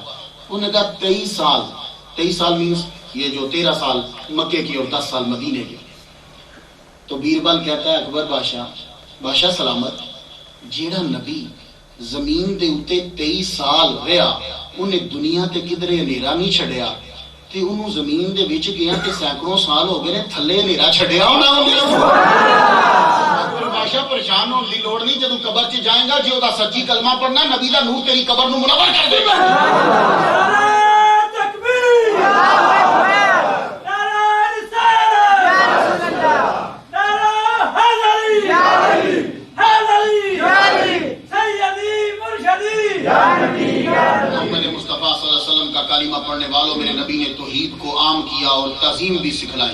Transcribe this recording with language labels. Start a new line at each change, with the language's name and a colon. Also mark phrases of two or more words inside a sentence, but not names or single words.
Urdu: انہوں نے کہا 23 سال. 23 سال مینس یہ جو 13 سال مکے کی اور 10 سال مدینے کے. تو بیربل کہتا ہے اکبر بادشاہ سلامت،
Punjabi: جیڑا نبی زمین دے اتے 23 سال رہا انہیں دنیا تے کدھرے ہنیرا نہیں چھڑیا، تے انہوں زمین دے وچ گیا تے سینکڑوں سال ہو گئے نے تھلے ہنیرا چھڑیا ہونا. بادشاہ پریشان ہونے کی لوڑ نہیں، جدو قبر چ جائے گا جی وہ سچی کلمہ پڑھنا، نبی دا نور تیری قبر نو منور کر دے گا.
Urdu: محمد مصطفیٰ صلی اللہ علیہ وسلم کا کلمہ پڑھنے والوں میرے نبی نے توحید کو عام کیا اور تعظیم بھی سکھلائی.